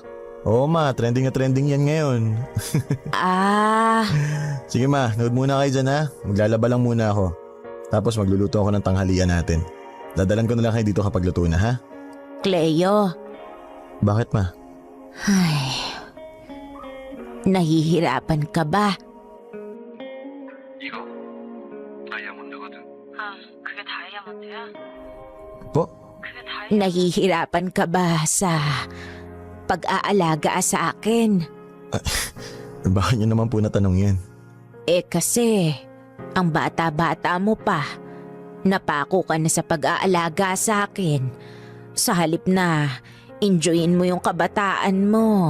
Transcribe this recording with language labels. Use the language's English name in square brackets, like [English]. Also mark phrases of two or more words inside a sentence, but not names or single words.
[Filipino] Oo ma, trending na trending yan ngayon. Sige ma, nood muna kayo dyan ha. Maglalaba lang muna ako. Tapos magluluto ako ng tanghalian natin. Dadalan ko na lang kayo dito kapag luto na ha. Cleo. Bakit ma? Ay, nahihirapan ka ba? [Korean] 이거 다이아몬드거든. 그게 다이아몬드야? [Filipino] Po? [Korean] 그게 다이아몬드. [Filipino] Nahihirapan ka ba sa pag-aalaga sa akin? Bakit nyo naman po natanong yan? Kasi, ang bata-bata mo pa. Napako ka na sa pag-aalaga sa akin. Sa halip na enjoyin mo yung kabataan mo.